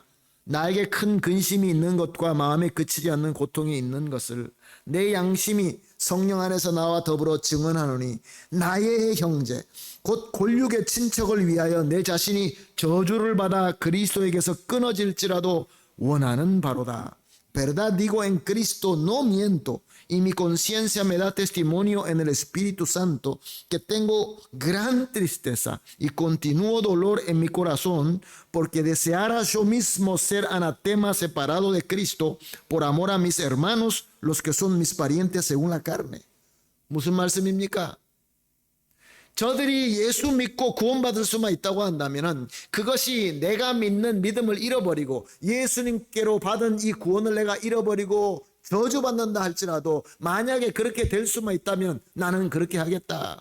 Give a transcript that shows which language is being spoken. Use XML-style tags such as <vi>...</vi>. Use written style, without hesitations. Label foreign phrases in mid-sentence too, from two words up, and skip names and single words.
<ko>나에게 큰 근심이 있는 것과 마음에 그치지 않는 고통이 있는 것을 내 양심이 성령 안에서 나와 더불어 증언하노니 나의 형제 곧 골육의 친척을 위하여 내 자신이 저주를 받아 그리스도에게서 끊어질지라도 원하는 바로다.</ko> <es>Verdad digo en Cristo no miento y mi conciencia me da testimonio en el Espíritu Santo que tengo gran tristeza y continuo dolor en mi corazón porque deseara yo mismo ser anatema separado de Cristo por amor a mis hermanos los que son mis parientes según la carne.</es> <ko>무슨 말씀입니까? 저들이 예수 믿고 구원받을 수만 있다고 한다면 그것이 내가 믿는 믿음을 잃어버리고 예수님께로 받은 이 구원을 내가 잃어버리고 저주받는다 할지라도 만약에 그렇게 될 수만 있다면 나는 그렇게 하겠다.</ko>